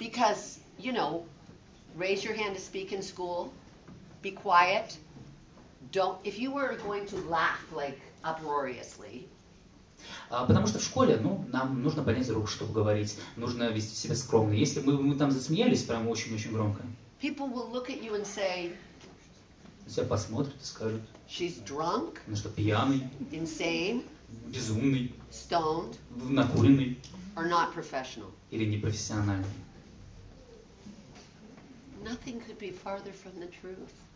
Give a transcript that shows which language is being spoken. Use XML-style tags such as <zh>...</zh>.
<en>Because, raise your hand to speak in school, be quiet, if you were going to laugh like uproariously,</en> <ru>Потому что в школе, нам нужно поднять руку, чтобы говорить, нужно вести себя скромно. Если мы там засмеялись прям очень-очень громко,</ru> <en>people will look at you and say,</en> <ru>тебя посмотрят и скажут,</ru> <en>she's drunk,</en> <ru>что пьяный,</ru> <en>insane,</en> <ru>безумный,</ru> <en>stoned,</en> <ru>накуренный</ru> <en>or not professional.</en> <ru>или непрофессиональный.</ru> <en>Nothing could be farther from the truth.</en>